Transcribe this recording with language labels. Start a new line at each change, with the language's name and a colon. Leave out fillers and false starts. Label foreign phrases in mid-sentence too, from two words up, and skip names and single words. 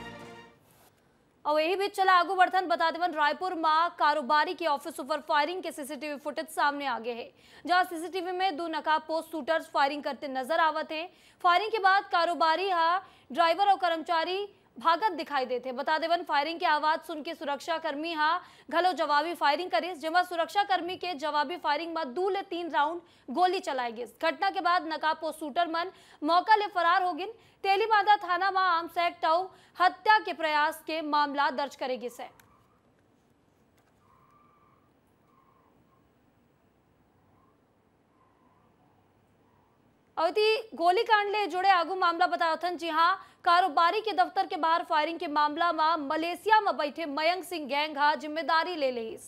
Chhattisgarhi: और यही बीच चला आगू बढ़न बता देवन रायपुर में कारोबारी के ऑफिस ऊपर फायरिंग के सीसीटीवी फुटेज सामने आ गए हैं, जहां सीसीटीवी में 2 नकाबपोश शूटर्स फायरिंग करते नजर आवत हैं। फायरिंग के बाद कारोबारी ड्राइवर और कर्मचारी भागत दिखाई देते। बता देवन फायरिंग के आवाज सुन के सुरक्षा कर्मी घलो जवाबी फायरिंग करे, जेमा सुरक्षा कर्मी के जवाबी फायरिंग में 2 ले 3 राउंड गोली चलाई गई। घटना के बाद नकाबपोश शूटर मन मौका ले फरार हो गिन। तेलीबांधा थाना में आर्म्स एक्ट और हत्या के प्रयास के मामला दर्ज करेगी से। गोलीकांड ले जुड़े आगू मामला बताया था। जी हाँ, कारोबारी के दफ्तर के बाहर फायरिंग के मामला में मलेशिया में बैठे मयंक सिंह गैंग जिम्मेदारी ले ली।